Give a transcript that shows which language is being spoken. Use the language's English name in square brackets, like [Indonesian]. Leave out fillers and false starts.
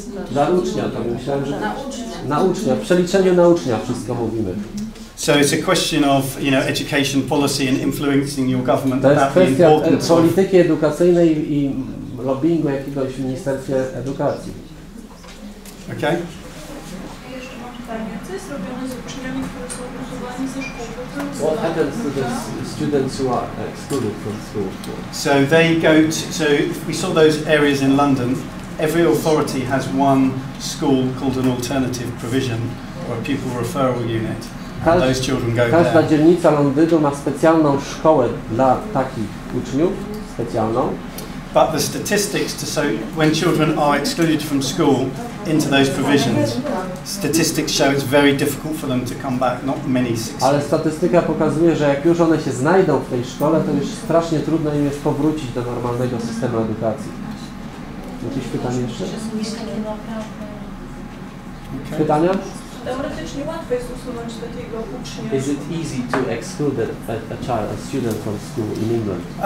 [Polish] Dla ucznia, to myślałem, że na ucznia, w przeliczeniu na ucznia wszystko mówimy. [English] So it's a question of, education policy and influencing your government. [Polish] To jest kwestia polityki edukacyjnej i lobbyingu jakiegoś w Ministerstwie Edukacji. [English] Okay. [Polish] Jeszcze mam pytanie. Co jest robione z uczniami, którzy są usuwani ze szkół? [English] What happens to the students who are excluded from school? So they go to, so if we saw those areas in London, every authority has one school called an alternative provision or a pupil referral unit. And those children go [Polish] Każda [English] there. [Polish] dzielnica Londynu ma specjalną szkołę dla takich uczniów, specjalną. [English] But the statistics to show when children are excluded from school into those provisions, statistics show it's very difficult for them to come back. Not many succeed. [Polish] Ale statystyka pokazuje, że jak już one się znajdą w tej szkole, to już strasznie trudno im jest powrócić do normalnego systemu edukacji. Jakieś pytanie jeszcze? [English] Okay. [Polish] Pytania? Teoretycznie łatwo jest usunąć takiego ucznia. [English] Is it easy to exclude a student from school in England?